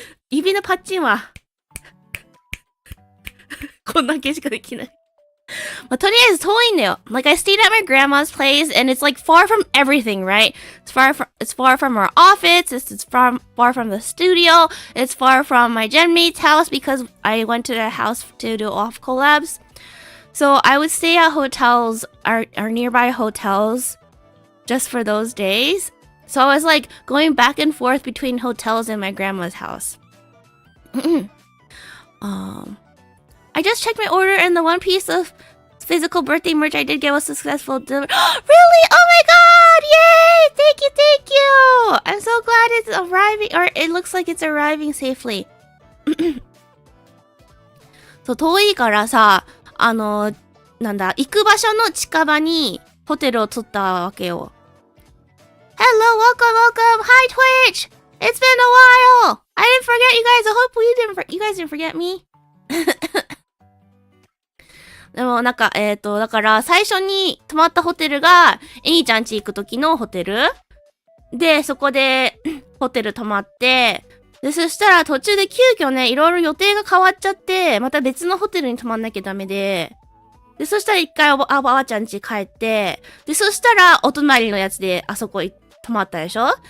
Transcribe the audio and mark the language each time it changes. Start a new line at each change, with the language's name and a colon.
Japanese: 指のパッチンは、こんだけしかできない。まあ、とりあえず遠いんだよ。
English: Like, I stayed at my grandma's place, and it's like far from everything, right? It's far from our office, it's far from the studio, it's far from my genmate's house because I went to their house to do off collabs. So I would stay at hotels, our nearby hotels, just for those days. So I was like going back and forth between hotels and my grandma's house. I just checked my order and the one piece of physical birthday merch I did get was successful. Really? Oh my god! Yay! Thank you! I'm so glad it's arriving, or it looks like it's arriving safely.
Japanese: そう、遠いからさ、行く場所の近場にホテルを取ったわけよ。
English: Hello, welcome! Hi, Twitch! It's been a while! I didn't forget you guys. I hope you guys didn't forget me.
Japanese: でもだから最初に泊まったホテルが、えにちゃん家行く時のホテルで、そこでホテル泊まって、で、そしたら途中で急遽ね、いろいろ予定が変わっちゃって、また別のホテルに泊まんなきゃダメで、で、そしたら一回おばあちゃん家帰って、で、そしたらお隣のやつであそこ泊まったでしょ。